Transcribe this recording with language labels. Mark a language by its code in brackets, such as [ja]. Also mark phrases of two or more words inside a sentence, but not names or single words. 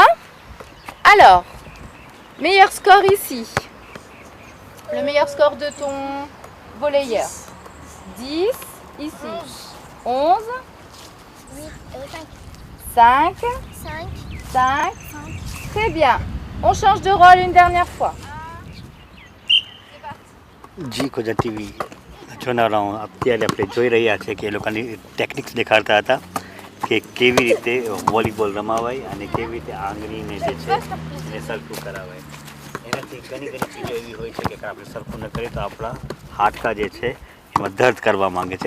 [fr] Alors, meilleur score ici. Le meilleur score de ton volleyeur. 10. Ici. 11. 8, 5. 5. 5. 5. Très bien. On change de rôle une dernière fois. [gu] जी कोजा टीवी જોનારાઓ અત્યારે આપણે જોઈ રહ્યા છે કે એ લોકોની ટેકનિક્સ દેખાડતા હતા કે કેવી રીતે વોલીબોલ રમાવાય અને કેવી રીતે આંગળીને જે છે એને સરખું કરાવાય. એનાથી ઘણી ચીજો એવી હોય છે કે આપણે સરખું ન કરીએ તો આપણા હાડકાં જે છે એમાં દર્દ કરવા માંગે છે.